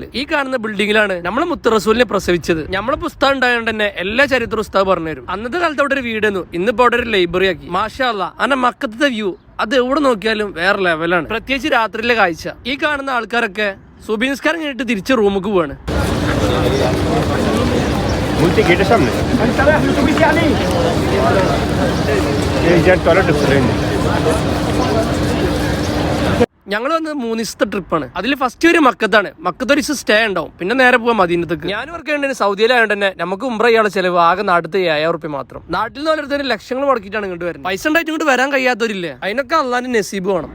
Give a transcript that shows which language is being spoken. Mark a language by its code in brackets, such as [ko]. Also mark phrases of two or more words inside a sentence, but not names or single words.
[ml] ഈ കാണുന്ന ബിൽഡിങ്ങിലാണ് നമ്മളെ മുത്ത് റസൂലിനെ പ്രസവിച്ചത്. നമ്മളെ പുസ്തകം ഉണ്ടായതുകൊണ്ട് തന്നെ എല്ലാ ചരിത്ര ഉസ്താദ് പറഞ്ഞുതരും. അന്നത്തെ കാലത്ത് അവിടെ ഒരു വീടായിരുന്നു, ഇന്നിപ്പോ അവിടെ ഒരു ലൈബ്രറി ആക്കി. [ar] ما شاء الله. [ml] അങ്ങനെ മക്കത്തെ വ്യൂ അത് എവിടെ നോക്കിയാലും വേറെ ലെവലാണ്. പ്രത്യേകിച്ച് രാത്രിയിലെ കാഴ്ച. ഈ കാണുന്ന ആൾക്കാരൊക്കെ സുബഹി നിസ്കാരം കഴിഞ്ഞിട്ട് തിരിച്ച് റൂമുക്ക് പോവാണ്. [en] Multi gate [bn] সামনে এই যে টয়লেট আছে. [ml] ഞങ്ങൾ വന്നത് 3 ദിവസത്തെ ട്രിപ്പാണ്. അതിൽ ഫസ്റ്റ് ഒരു മക്കത്താണ്. മക്കത്ത് ഒരു ദിവസം സ്റ്റേ ഉണ്ടാവും, പിന്നെ നേരെ പോവാൻ മദീനത്തേക്ക്. ഞാൻ വർക്ക് ചെയ്യേണ്ടത് സൗദിയിലായതുകൊണ്ട് തന്നെ നമുക്ക് ഉംറ ചെയ്യാനുള്ള ചെലവ് ആകെ നാട്ടിലത്തെ 7000 റുപ്യ മാത്രം. നാട്ടിൽ നിന്ന് ഓരോരുത്തർ ലക്ഷങ്ങൾ മുടക്കിയിട്ടാണ് ഇങ്ങോട്ട് വരുന്നത്. പൈസ ഉണ്ടായിട്ട് ഇങ്ങോട്ട് വരാൻ കഴിയാത്തവരില്ലേ, അതിനൊക്കെ അള്ളാന്റെ നസീബ് വേണം.